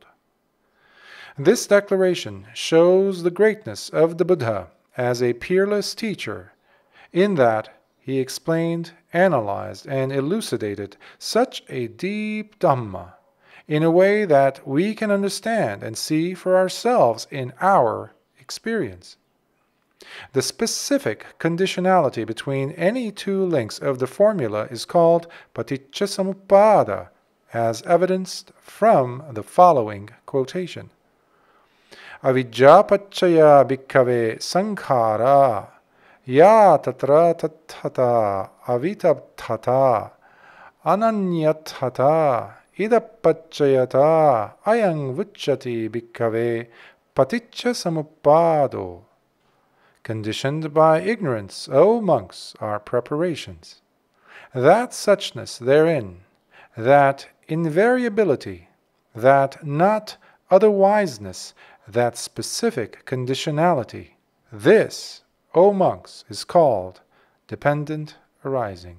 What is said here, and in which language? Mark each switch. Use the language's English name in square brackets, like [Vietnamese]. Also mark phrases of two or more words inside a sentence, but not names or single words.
[English] This declaration shows the greatness of the Buddha as a peerless teacher, in that he explained, analyzed, and elucidated such a deep Dhamma in a way that we can understand and see for ourselves in our experience. The specific conditionality between any two links of the formula is called [Pali] Paṭicca Samuppāda, [English] as evidenced from the following quotation. [Pali] Avijja paccaya bhikkave sankhara ya tatra tathata avitabthata ananyathata idapaccayata ayang vucchati bhikkave paticca samuppādo. [English] Conditioned by ignorance, O monks, are preparations. That suchness therein, that invariability, that not otherwiseness, that specific conditionality, this, O monks, is called dependent arising.